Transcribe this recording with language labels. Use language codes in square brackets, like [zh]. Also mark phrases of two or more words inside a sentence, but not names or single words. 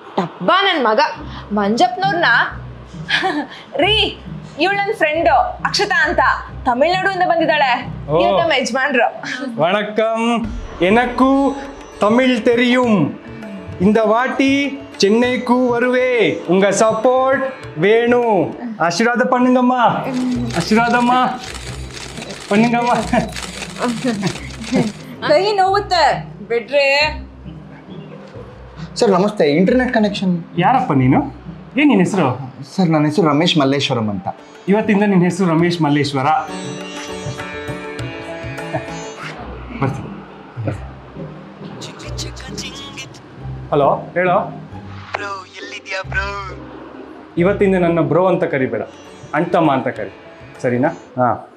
[kn] ಡಬ್ಬ ನನ್ನ ಮಗ ಮಂಜಪ್ಪನವ್ರನ್ನ ರೀ ಇವಳು ನನ್ನ ಫ್ರೆಂಡು ಅಕ್ಷತಾ ಅಂತ ತಮಿಳ್ನಾಡಿಂದ ಬಂದಿದ್ದಾಳೆ ನಮ್ಮ ಯಜಮಾನ್ರು [ta] வணக்கம் எனக்கு தமிழ் தெரியும் இந்த வாட்டி சென்னைக்கு வருவே உங்க சப்போர்ட் வேணும் ஆசீர்வாத பண்ணுங்கம்மா ஆசீர்வாதம்மா பண்ணுங்கம்மா [kn] ಕೈ ನೋವುತ್ತೆ ಬಿಡ್ರಿ ಸರ್ ನಮಸ್ತೆ [en] internet connection [kn] ಯಾರಪ್ಪ ನೀನು ಏನು ನಿನ್ನ ಹೆಸರು ಸರ್ ನನ್ನ ಹೆಸರು ರಮೇಶ್ ಮಲ್ಲೇಶ್ವರಂ ಅಂತ ಇವತ್ತಿಂದ ನಿನ್ನ ಹೆಸರು ರಮೇಶ್ ಮಲ್ಲೇಶ್ವರ ಬರ್ತೀನಿ ಹಲೋ ಹೇಳೋ ಇವತ್ತಿಂದ ನನ್ನ ಬ್ರೋ ಅಂತ ಕರಿಬೇಡ ಅಣ್ತಮ್ಮ ಅಂತ ಕರಿ ಸರಿನಾ ಹಾಂ